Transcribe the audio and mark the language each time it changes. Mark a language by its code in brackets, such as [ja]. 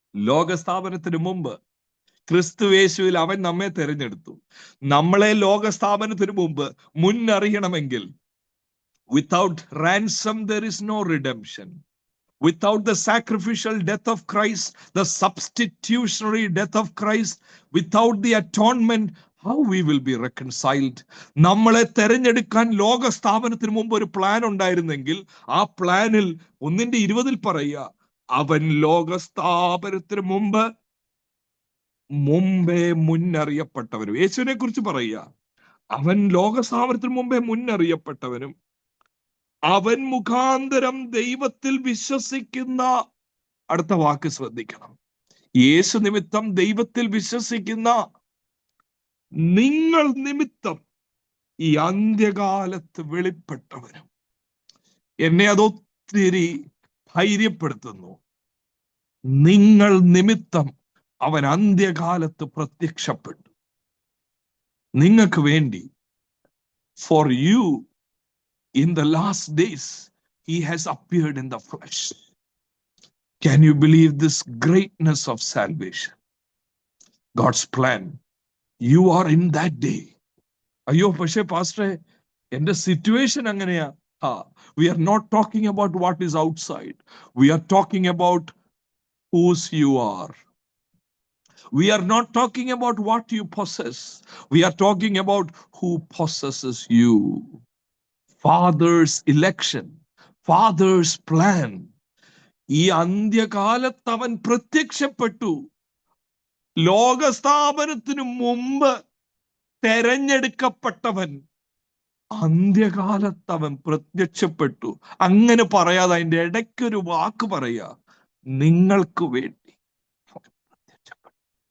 [ml] ലോകസ്ഥാപനത്തിന് മുമ്പ്. ക്രിസ്തുയേശുവിൽ അവൻ നമ്മെ തെരഞ്ഞെടുത്തു. നമ്മളെ ലോകസ്ഥാപനത്തിന് മുമ്പ് മുന്നറിയണമെങ്കിൽ, [en] without ransom there is no redemption. Without the sacrificial death of Christ, the substitutionary death of Christ, without the atonement, how we will be reconciled? [ml] നമ്മളെ തെരഞ്ഞെടുക്കാൻ ലോകസ്ഥാപനത്തിന് മുമ്പ് ഒരു പ്ലാൻ ഉണ്ടായിരുന്നെങ്കിൽ, ആ പ്ലാനിൽ 1:20 പറയുക, അവൻ ലോകസ്ഥാപനത്തിന് മുമ്പ് മുമ്പേ മുന്നറിയപ്പെട്ടവരും. യേശുവിനെ കുറിച്ച് പറയുക, അവൻ ലോകസ്ഥാപനത്തിന് മുമ്പേ മുന്നറിയപ്പെട്ടവനും അവൻ മുഖാന്തരം ദൈവത്തിൽ വിശ്വസിക്കുന്ന, അടുത്ത വാക്ക് ശ്രദ്ധിക്കണം, യേശു നിമിത്തം ദൈവത്തിൽ വിശ്വസിക്കുന്ന നിങ്ങൾ നിമിത്തം ഈ അന്ത്യകാലത്ത് വെളിപ്പെട്ടവനും. എന്നെ അതൊത്തിരി ധൈര്യപ്പെടുത്തുന്നു. നിങ്ങൾ നിമിത്തം അവൻ അന്ത്യകാലത്ത് പ്രത്യക്ഷപ്പെട്ടു. നിങ്ങൾക്ക് വേണ്ടി, [en] For you in the last days he has appeared in the flesh. Can you believe this greatness of salvation? God's plan. You are in that day. [ml] അയ്യോ, പക്ഷേ പാസ്റ്ററെ എന്റെ സിറ്റുവേഷൻ അങ്ങനെയാ. [en] We are not talking about what is outside. We are talking about whose you are. We are not talking about what you possess. We are talking about who possesses you. Father's election, Father's plan. [ml] ഈ അന്ത്യകാലത്ത് അവൻ പ്രത്യക്ഷപ്പെട്ടു. ലോകസ്ഥാപനത്തിനു മുമ്പ് തെരഞ്ഞെടുക്കപ്പെട്ടവൻ അന്ത്യകാലത്ത് അവൻ പ്രത്യക്ഷപ്പെട്ടു. അങ്ങനെ പറയാതെ അതിന്റെ ഇടയ്ക്കൊരു വാക്ക് പറയാ, നിങ്ങൾക്ക് വേണ്ടി പ്രത്യക്ഷപ്പെട്ടു.